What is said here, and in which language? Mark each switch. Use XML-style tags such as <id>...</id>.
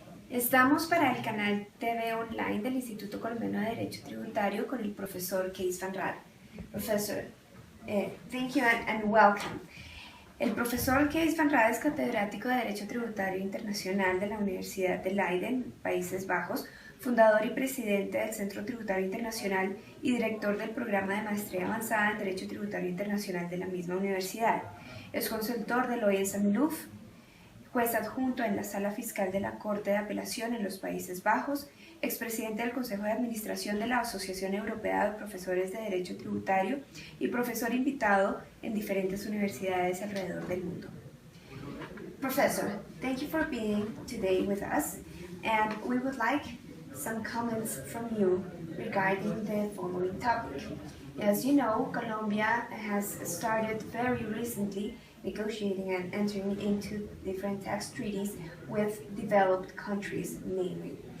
<es>Estamos para el canal TV online del Instituto Colombiano de Derecho Tributario con el profesor Kees Van Raad.</es> <en>Professor, thank you and welcome.</en> <es>El profesor Kees Van Raad es catedrático de Derecho Tributario Internacional de la Universidad de Leiden, Países Bajos, fundador y presidente del Centro Tributario Internacional y director del programa de maestría avanzada en Derecho Tributario Internacional de la misma universidad. Es consultor del OISMLUF, juez adjunto en la Sala Fiscal de la Corte de Apelación en los Países Bajos, expresidente del Consejo de Administración de la Asociación Europea de Profesores de Derecho Tributario y profesor invitado en diferentes universidades alrededor del mundo.</es> <en>Professor, thank you for being today with us, and we would like some comments from you regarding the following topic. As you know, Colombia has started very recently negotiating and entering into different tax treaties with developed countries mainly.</en>